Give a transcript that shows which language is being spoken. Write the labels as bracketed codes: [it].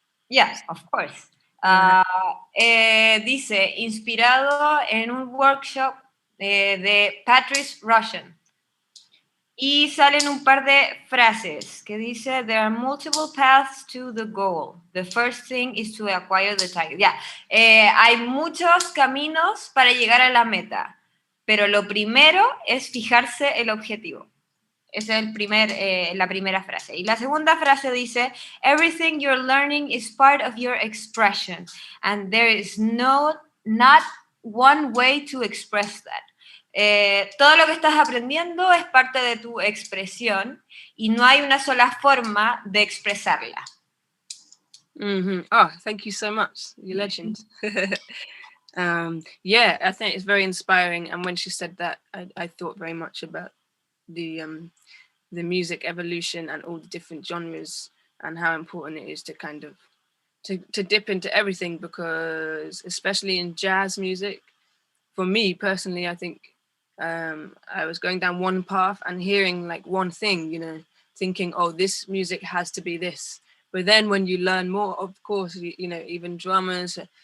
[en] Yes, of course. [es] Dice, inspirado en un workshop de Patrice Russian. Y salen un par de frases que dice, [en] there are multiple paths to the goal. The first thing is to acquire the title. [es] Hay muchos caminos para llegar a la meta, pero lo primero es fijarse el objetivo. Esa es la primera frase. Y la segunda frase dice, [en] everything you're learning is part of your expression, and there is not one way to express that. [es] Todo lo que estás aprendiendo es parte de tu expresión y no hay una sola forma de expresarla. [en] Mm-hmm. Oh, thank you so much. You're legend. Yeah, I think it's very inspiring. And when she said that, I thought very much about the music evolution and all the different genres and how important it is to kind of to dip into everything, because especially in jazz music, for me personally, I think I was going down one path and hearing like one thing, thinking, oh, this music has to be this. But then when you learn more, of course, even drummers,